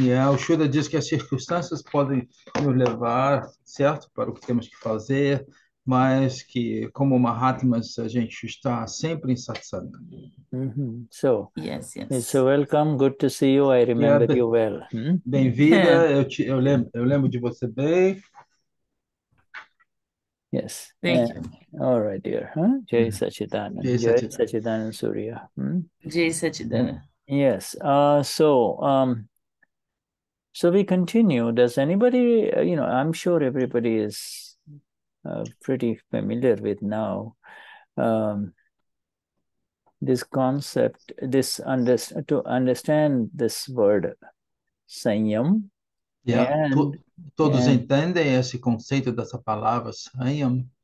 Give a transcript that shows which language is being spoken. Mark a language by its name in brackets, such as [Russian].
[Portuguese] O Shuddha diz que as circunstâncias podem nos levar, certo, para o que temos que fazer, mas que, como Mahatmas, a gente está sempre em satsang. [English] So, yes. So welcome, good to see you. I remember you well. [Portuguese] Bem-vinda, eu lembro de você bem. [English] Yes. Thank you. All right, dear. Jai Sachidanand. Jai Sachidanand Surya. Jai Sachidanand. Yes. So we continue. Does anybody, I'm sure everybody is pretty familiar with now this concept, to understand this word Saiyam. [Portuguese] Todos entendem esse conceito dessa palavra Saiyam.